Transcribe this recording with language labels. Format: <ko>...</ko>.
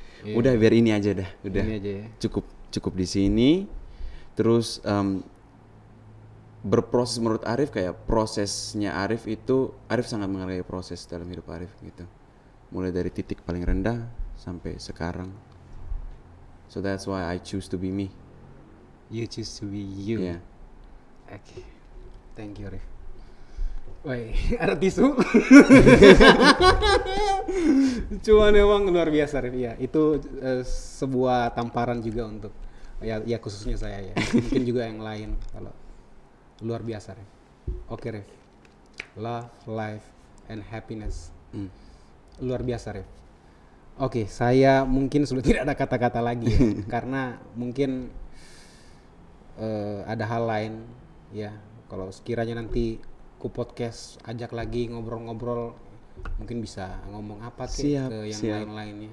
<id>Udah biar ini aja dah, udah Ini aja ya. cukup di sini. Terus berproses menurut Arif, kayak prosesnya Arif itu, Arif sangat menghargai proses dalam hidup Arif gitu, mulai dari titik paling rendah sampai sekarang.</id> <en>So that's why I choose to be me. You choose to be you. Yeah.</en> <id>Oke.</id> <en>Thank you,</en> <id>Rif. Woi, ada tisu. Cuman emang luar biasa, Rif. Ya, itu sebuah tamparan juga untuk ya khususnya saya ya. Mungkin juga yang lain, kalau luar biasa, Rif. Oke, Rif.</id> <en>Love, life, and happiness.</en> <id>Luar biasa, Rif. Oke, saya mungkin sudah tidak ada kata-kata lagi ya, karena mungkin ada hal lain ya. Kalau sekiranya nanti ku podcast ajak lagi ngobrol-ngobrol, mungkin bisa ngomong apa ke yang lain-lainnya.</id>